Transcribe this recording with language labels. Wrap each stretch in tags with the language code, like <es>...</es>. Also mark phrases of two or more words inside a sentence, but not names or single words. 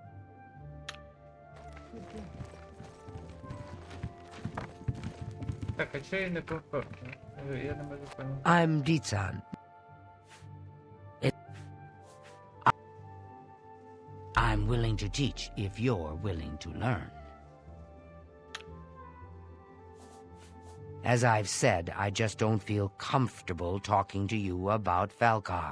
<uk>Так, а чого я не попав? Я не можу поняти.</uk> <en>I'm Ditsan. I'm willing to teach if you're willing to learn. As I've said, I just don't feel comfortable talking to you about Falcar.</en>